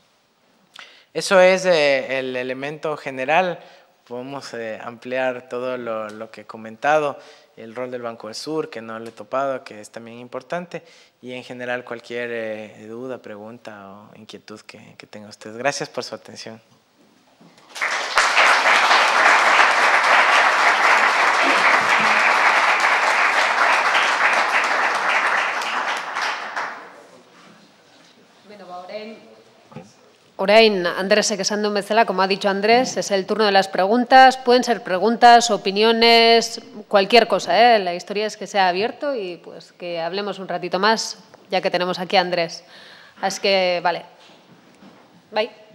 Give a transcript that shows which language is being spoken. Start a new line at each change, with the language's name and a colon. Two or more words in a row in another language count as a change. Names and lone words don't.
Spanish: Eso es el elemento general. Podemos ampliar todo lo que he comentado, el rol del Banco del Sur, que no le he topado, que es también importante, y en general cualquier duda, pregunta o inquietud que tenga usted. Gracias por su atención.
Basque: Orain, Andresek esan duen bezala,
Spanish: como ha dicho Andrés, es el turno de las preguntas. Pueden ser preguntas, opiniones, cualquier cosa, ¿eh? La historia es que sea abierto y pues que hablemos un ratito más, ya que tenemos aquí a Andrés. Así que, vale. Bye.